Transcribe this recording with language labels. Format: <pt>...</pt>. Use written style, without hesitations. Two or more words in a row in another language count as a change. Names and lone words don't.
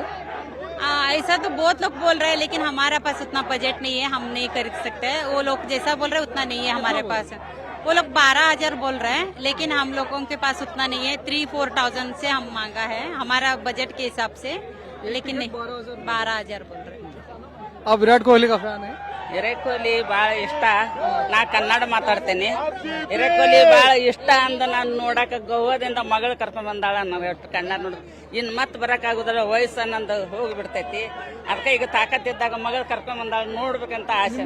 <hi>ऐसा तो बहुत लोग बोल रहे हैं, लेकिन हमारा पास उतना बजट नहीं है, हम नहीं खरीद सकते। वो लोग जैसा बोल रहे हैं उतना नहीं है हमारे पास। वो लोग 12,000 बोल रहे हैं, लेकिन हम लोगों के पास उतना नहीं है। 3-4,000 से हम मांगा है हमारा बजट के हिसाब से, लेकिन नहीं 12,000 बोल रहे हैं। आप विराट कोहली का फैन है?</hi> <kn>ವಿರಾಟ್ ಕೊಹ್ಲಿ ಭಾಳ ಇಷ್ಟ. ನಾ ಕನ್ನಡ ಮಾತಾಡ್ತೇನೆ. ವಿರಾಟ್ ಕೊಹ್ಲಿ ಭಾಳ ಇಷ್ಟ ಅಂದ ನಾನು ನೋಡಾಕ ಗೋವಾದಿಂದ ಮಗಳು ಕರ್ಕೊಂಡ್ ಬಂದಾಳ. ಕನ್ನಡ ನೋಡ ಇನ್ ಮತ್ ಬರಕ್ ಆಗುದಿಲ್ಲ, ವಯಸ್ಸು ನಂದು ಹೋಗಿ ಬಿಡ್ತೈತಿ. ಅದಕ್ಕೆ ಈಗ ತಾಕತ್ತಿದ್ದಾಗ ಮಗಳು ಕರ್ಕೊಂಡ್ ಬಂದಾಳ, ನೋಡ್ಬೇಕಂತ ಆಸೆ.</kn>